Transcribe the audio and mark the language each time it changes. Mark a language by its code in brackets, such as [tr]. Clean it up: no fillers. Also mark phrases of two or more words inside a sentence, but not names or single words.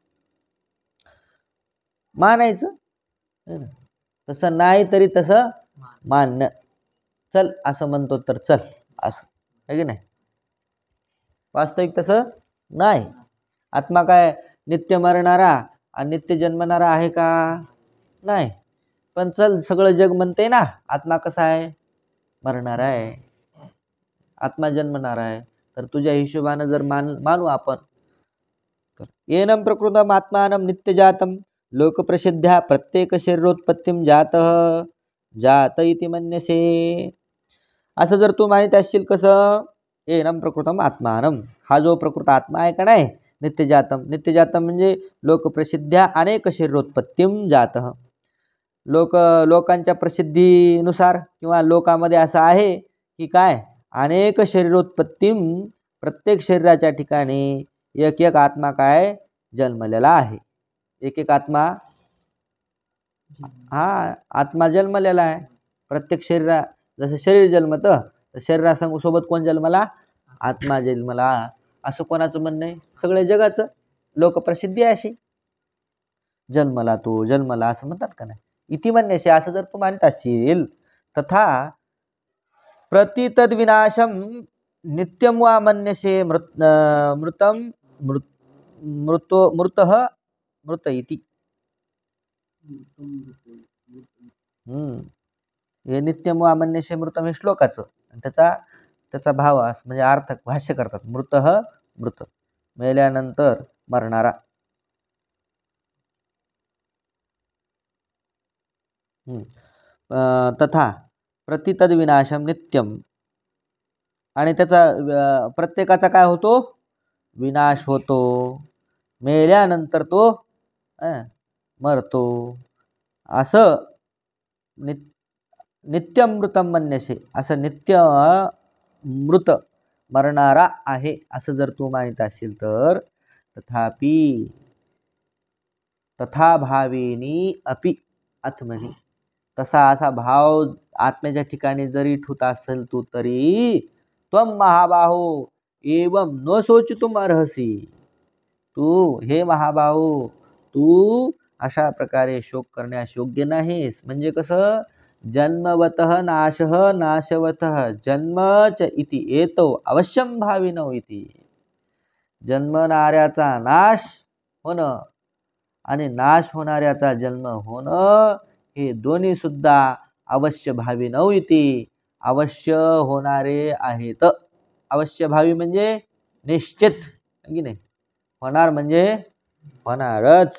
[mr] मानायचं तसं नाही तरी तसं मानणं चल असं म्हणतो तर चल असं आहे की नाही वास्तविक तसं नाही आत्मा काय नित्य मरणारा आणि नित्य जन्मणारा आहे का नाही पण चल सगळं जग म्हणते ना आत्मा कसा आहे मरणारा आहे आत्मा जन्मणारा आहे तर तुझ्या हिशोबानं जर मानू आपण तर [sa] येनं प्रकृतम आत्मानं नित्यजातं लोकप्रसिद्ध्या प्रत्येक शरीरोत्पत्तीम जात इति मन्यसे [mr] असं जर तू मानित असशील कसं [sa] येनं प्रकृतम आत्मानं [mr] हा जो प्रकृत आत्मा आहे का नाही नित्यजातं म्हणजे [sa] लोकप्रसिद्ध्या अनेक शरीरोत्पत्तीम जातः [mr] लोकांच्या प्रसिद्धीनुसार किंवा लोकांमध्ये असं आहे की काय [sa] अनेक शरीरोत्पत्तीम [mr] प्रत्येक शरीराच्या ठिकाणी एक एक आत्मा काय जन्मलेला आहे एक एक आत्मा हा आत्मा जन्मलेला आहे प्रत्येक शरीरा जसं शरीर जन्मतं तर शरीरासोबत कोण जन्मला आत्मा जन्मला असं कोणाचं म्हणणं आहे सगळ्या जगाचं लोकप्रसिद्धी आहे अशी. जन्मला तो जन्मला असं म्हणतात का नाही. [sa] इति मन्यसे [mr] असं जर तू मानत असशील, [sa] तथा प्रतितद विनाशम नित्यम वा मन्यसे मृतम मृत इति. [mr] हे [sa] नित्यम वा मन्यसे मृतम [mr] हे श्लोकाचं, त्याचा भाव म्हणजे अर्थ भाष्य करतात. मृत मेल्यानंतर मरणारा. [sa] तथा प्रतितद विनाशम नित्यम, [mr] आणि त्याचा प्रत्येकाचा काय होतो, विनाश होतो. मेल्यानंतर तो मरतो. असं [sa] नित्यमृतम मन्यसे, [mr] असं नित्य मृत मरणारा आहे असं जर तू मानित असेल तर, तथापि [sa] तथा भावेनी अपि आत्मनि, [mr] तसा असा भाव आत्म्याच्या ठिकाणी जरी ठुत असेल तू तरी, [sa] त्वम महाबाहो एवं न सोचितुम अर्हसी, [mr] तू हे महाबाहो तू अशा प्रकारे शोक करण्यास योग्य नाहीस. म्हणजे कसं, [sa] जन्मवतः नाशः नाशवतः जन्मच इति एतो अवश्यम भाविनौ इति. [mr] जन्मणाऱ्याचा नाश होणं आणि नाश होणाऱ्याचा जन्म होणं हे दोन्ही सुद्धा [sa] अवश्य भाविनौ इति, [mr] अवश्य होणारे आहेत. अवश्य भावी म्हणजे निश्चित की नाही, होणार म्हणजे होणारच.